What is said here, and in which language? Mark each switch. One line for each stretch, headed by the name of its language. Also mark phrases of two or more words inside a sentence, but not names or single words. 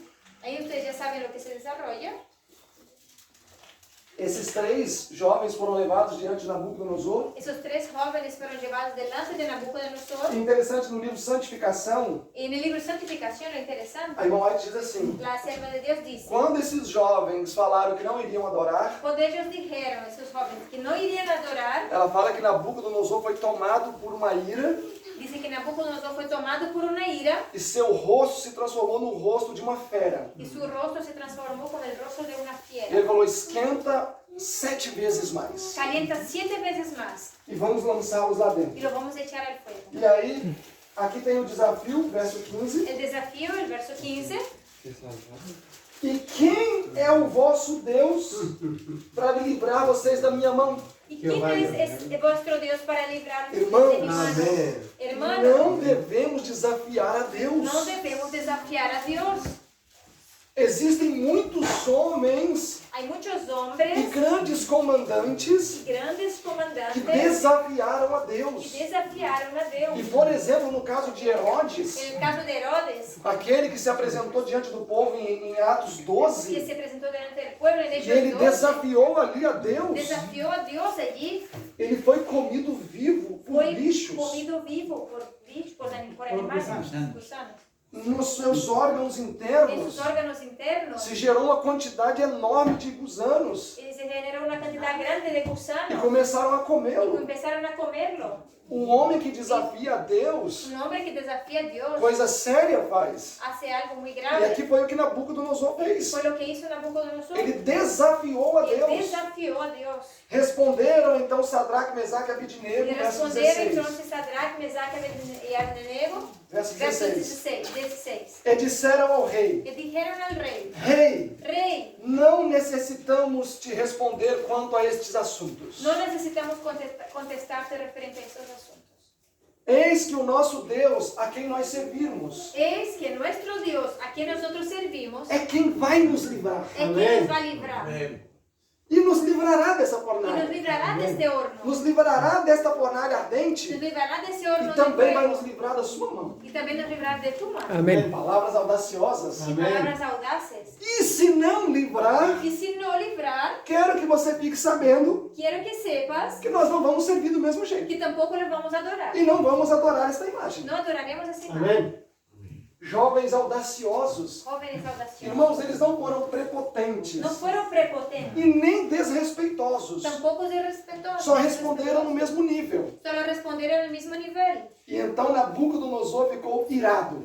Spanish: Ahí ustedes ya saben lo que se desarrolla.
Portuguese: Esses 3 jovens foram levados diante de Nabucodonosor.
Spanish: Esos 3 jóvenes fueron llevados delante de Nabucodonosor.
Portuguese: É interessante no livro Santificação,
Spanish: Y en el libro Santificación, lo interesante,
Portuguese: a irmã White diz assim:
Spanish: la sierva de Dios dice,
Portuguese: quando esses jovens falaram que não iriam adorar,
Spanish: cuando ellos dijeron, esos jóvenes, que no irían a adorar,
Portuguese: ela fala que Nabucodonosor foi tomado por uma ira
Spanish: dice que Nabucodonosor fue tomado por una ira
Portuguese: e seu rosto se transformou no rosto de uma fera.
Spanish: y su rostro se transformó como el rostro de una
Portuguese: E
Spanish: fiera.
Portuguese: ele falou: esquenta 7 vezes mais.
Spanish: Calienta 7 veces más
Portuguese: E vamos lançá-los lá dentro.
Spanish: y lo vamos a echar al fuego.
Portuguese: E aí, aqui tem o desafio, verso 15.
Spanish: El desafío, el verso 15.
Portuguese: E quem é o vosso Deus para livrar vocês da minha mão?
Spanish: ¿Y quién es vuestro Dios para librarnos de mi
Portuguese: Irmãos,
Spanish: mano? Amén. Hermano,
Portuguese: Não devemos desafiar a Deus.
Spanish: no debemos desafiar a Dios.
Portuguese: Existem muitos homens
Spanish: Hay muchos
Portuguese: e
Spanish: hombres
Portuguese: grandes comandantes
Spanish: y grandes
Portuguese: que
Spanish: comandantes
Portuguese: desafiaram a
Spanish: que
Portuguese: Deus.
Spanish: desafiaron a
Portuguese: E,
Spanish: Dios.
Portuguese: por exemplo, no caso de Herodes,
Spanish: En el caso de Herodes,
Portuguese: aquele que se apresentou diante do povo em Atos
Spanish: que
Portuguese: 12,
Spanish: se presentó delante del pueblo en
Portuguese: e ele
Spanish: Hechos 12,
Portuguese: desafiou ali a Deus,
Spanish: desafió a Dios allí,
Portuguese: ele foi comido vivo por
Spanish: fue
Portuguese: bichos.
Spanish: comido vivo por bichos, por animales, gusanos.
Portuguese: nos seus órgãos
Spanish: en
Portuguese: internos,
Spanish: sus órganos internos,
Portuguese: se gerou uma quantidade enorme de gusanos
Spanish: y se generó una cantidad grande de
Portuguese: e
Spanish: gusanos
Portuguese: começaram a
Spanish: y
Portuguese: comê-lo.
Spanish: empezaron a comerlo.
Portuguese: Um homem que desafia a Deus,
Spanish: Un hombre que desafía a Dios
Portuguese: coisa séria faz.
Spanish: hace algo muy
Portuguese: E
Spanish: grave.
Portuguese: aqui foi o que Nabucodonosor fez.
Spanish: Fue lo que hizo Nabucodonosor.
Portuguese: Ele desafiou a
Spanish: Él
Portuguese: Deus.
Spanish: desafió a Dios.
Portuguese: Responderam então Sadraque, Mesaque e Abednego,
Spanish: Y
Portuguese: verso
Spanish: respondieron
Portuguese: 16.
Spanish: entonces Sadrach, Mesach y Abednego,
Portuguese: Verso
Spanish: verso
Portuguese: 16.
Spanish: 16.
Portuguese: E disseram ao rei:
Spanish: Que dijeron al rey:
Portuguese: Rei,
Spanish: Rey,
Portuguese: não necessitamos te responder quanto a estes assuntos.
Spanish: no necesitamos contestarte referente a estos asuntos.
Portuguese: Eis que o nosso Deus, a quem nós servirmos,
Spanish: Es que nuestro Dios, a quien nosotros servimos,
Portuguese: é quem vai nos livrar.
Spanish: es quien nos va a librar.
Portuguese: E nos livrará dessa
Spanish: Y nos
Portuguese: fornalha.
Spanish: librará de este horno.
Portuguese: Nos livrará desta fornalha ardente
Spanish: Nos librará de ese horno
Portuguese: e
Spanish: de
Portuguese: também vai nos
Spanish: fuego.
Portuguese: livrar da sua mão.
Spanish: Y también nos librará de tu mano. Amén.
Portuguese: Palavras audaciosas.
Spanish: Y palabras audaces.
Portuguese: E se não livrar,
Spanish: Y si no librar,
Portuguese: quero que você fique sabendo
Spanish: quiero que sepas
Portuguese: que nós não vamos servir do mesmo jeito.
Spanish: que tampoco los vamos a adorar.
Portuguese: E não vamos adorar esta imagem.
Spanish: No adoraremos esa imagen.
Portuguese: Jovens audaciosos.
Spanish: Jóvenes audaciosos.
Portuguese: Irmãos, eles não foram prepotentes
Spanish: No fueron prepotentes,
Portuguese: e nem desrespeitosos.
Spanish: tampoco irrespetuosos.
Portuguese: Só responderam no mesmo nível.
Spanish: Solo respondieron al mismo nivel.
Portuguese: E então Nabucodonosor ficou irado.